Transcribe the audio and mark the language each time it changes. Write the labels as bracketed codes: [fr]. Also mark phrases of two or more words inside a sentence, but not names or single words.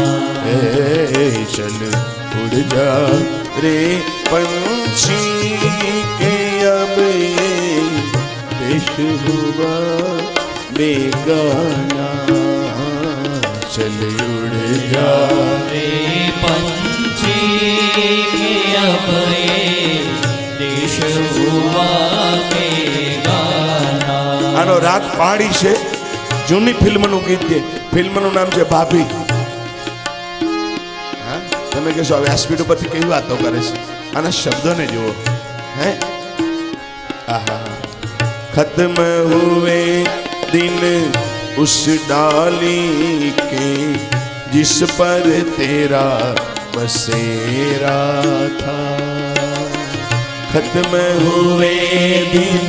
[hi] चल उड़ जा रे पंछी के अब ये देश हुआ बेगाना. चल उड़ जा रे पंछी के अब ये देश हुआ बेगाना. [gu] આનો રાગ પહાડી છે. જૂની ફિલ્મનું ગીત છે. ફિલ્મનું નામ છે ભાભી. તમે કહેશો હવે આ સ્પીડ ઉપરથી કેવી વાતો કરે છે? આના શબ્દોને જુઓ. હે આહા, [hi] खत्म हुए दिन उस डाली के जिस पर तेरा बसेरा था. खत्म हुए दिन